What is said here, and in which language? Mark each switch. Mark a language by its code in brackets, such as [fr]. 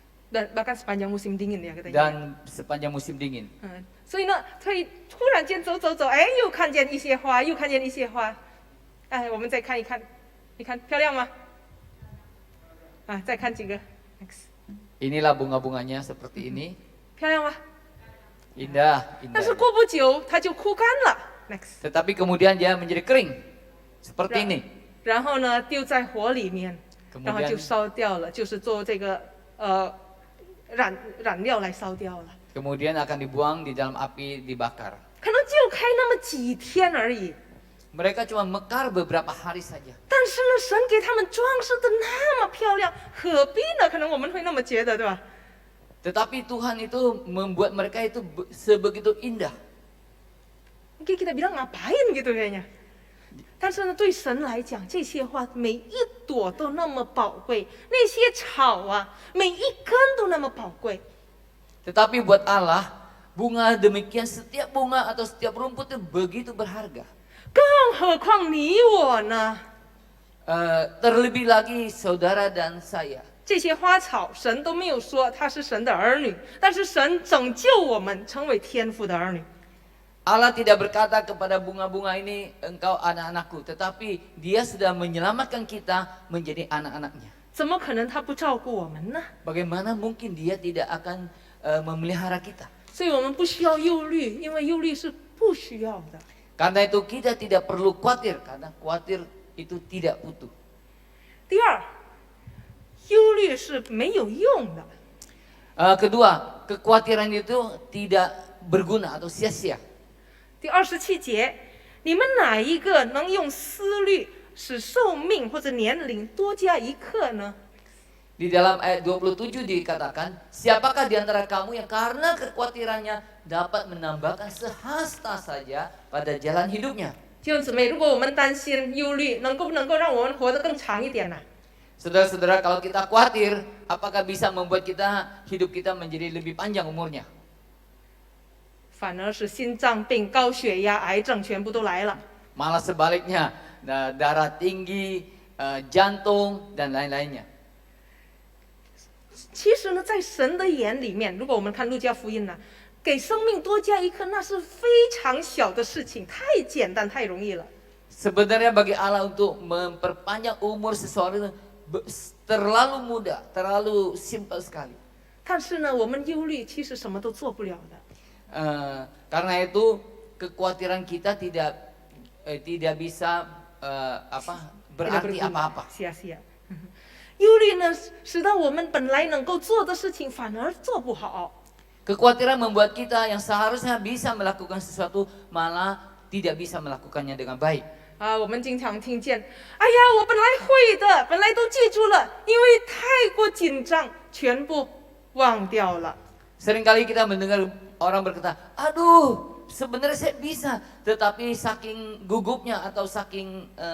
[id] Dan bahkan sepanjang musim dingin ya katanya. dan sepanjang musim dingin. [zh] 所以呢，会突然间走，哎，又看见一些花，又看见一些花。哎，我们再看一看，你看漂亮吗？啊，再看几个 ，X， [id] Inilah bunga-bunganya seperti ini. [zh] 漂亮吗？ [id] Indah, [zh] 但是 [id] indah. [zh] 过不久它就枯干了， [en] Next， [id] Tetapi kemudian dia menjadi kering. Seperti ini. [zh] 然后呢丢在火里面， [id] Kemudian [zh] 然后就烧掉了，就是做这个染料来烧掉了。 [id] Kemudian akan dibuang di dalam api dibakar. [zh] 可能就开那么几天而已， [id] Mereka cuma mekar beberapa hari saja. [zh] 但是呢，神给他们装饰的那么漂亮，何必呢？可能我们会那么觉得，对吧？ [id] Tetapi Tuhan itu membuat mereka itu sebegitu indah. Mungkin kita bilang ngapain gitu kayaknya. [zh] 但是呢，对神来讲，这些花每一朵都那么宝贵，那些草啊，每一根都那么宝贵。 [id] Tetapi buat Allah, bunga demikian setiap bunga atau setiap rumput itu begitu berharga. [zh] 更何况你我呢？ [id] Terlebih lagi saudara dan saya. [zh] 这些花草，神都没有说他是神的儿女，但是神拯救我们，成为天父的儿女。 [id] Allah tidak berkata kepada bunga-bunga ini, engkau anak-anakku. Tetapi dia sudah menyelamatkan kita menjadi anak-anaknya. [zh] 怎么可能他不照顾我们呢？ [id] Bagaimana mungkin dia tidak akan memelihara kita? [zh] 所以我们不需要忧虑，因为忧虑是不需要的。 [id] Karena itu kita tidak perlu khawatir. Karena khawatir itu tidak butuh. [zh] 第二，忧虑是没有用的。 [id] Kedua, kekhawatiran itu tidak berguna atau sia-sia. [zh] 第27节，你们哪一个能用思虑使寿命或者年龄多加一刻呢？ [id] Di dalam ayat 27 dikatakan, siapakah di antara kamu yang karena kekhawatirannya dapat menambahkan sehasta saja pada jalan hidupnya? [zh] 弟兄姊妹，如果我们担心忧虑，能不能够让我们活得更长一点呢？ [id] Saudara-saudara, kalau kita khawatir, apakah bisa membuat hidup kita menjadi lebih panjang umurnya? [zh] 反而是心脏病、高血压、癌症全部都来了。 [id] Malah sebaliknya, darah tinggi, jantung, dan lain-lainnya. [zh] 其实呢，在神的眼里面，如果我们看路加福音呢，给生命多加一刻，那是非常小的事情，太简单、太容易了。 [id] Sebenarnya bagi Allah untuk memperpanjang umur seseorang itu terlalu mudah, terlalu simpel sekali. [zh] 但是呢，我们忧虑其实什么都做不了的。 [id] Karena itu kekhawatiran kita tidak bisa berarti apa-apa. sia-sia。 [zh] 忧虑呢，使到我们本来能够做的事情反而做不好。 [id] Kekhawatiran membuat kita yang seharusnya bisa melakukan sesuatu malah tidak bisa melakukannya dengan baik. [zh] 我们经常听见，哎呀，我本来会的，本来都记住了，因为太过紧张，全部忘掉了。 [id] Seringkali kita mendengar orang berkata, aduh, sebenarnya saya bisa, tetapi saking gugupnya atau saking